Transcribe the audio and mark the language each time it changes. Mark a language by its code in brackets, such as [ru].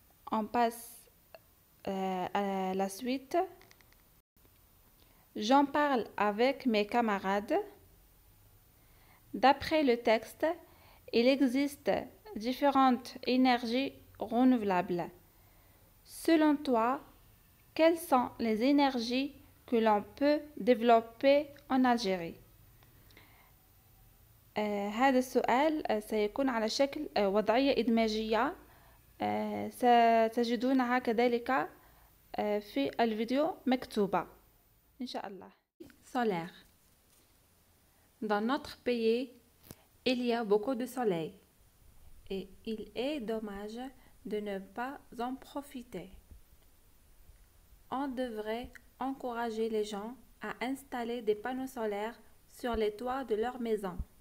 [fr] On passe à la suite. J'en parle avec mes camarades. D'après le texte, il existe différentes énergies renouvelables. Selon toi, quelles sont les énergies que l'on peut développer en Algérie؟ [ar] هذا السؤال سيكون على شكل وضعية إدماجية ستجدونها كذلك في الفيديو مكتوبة إن شاء الله. [fr] Solaire. Dans notre pays, il y a beaucoup de soleil et il est dommage de ne pas en profiter. On devrait encourager les gens à installer des panneaux solaires sur les toits de leur maison.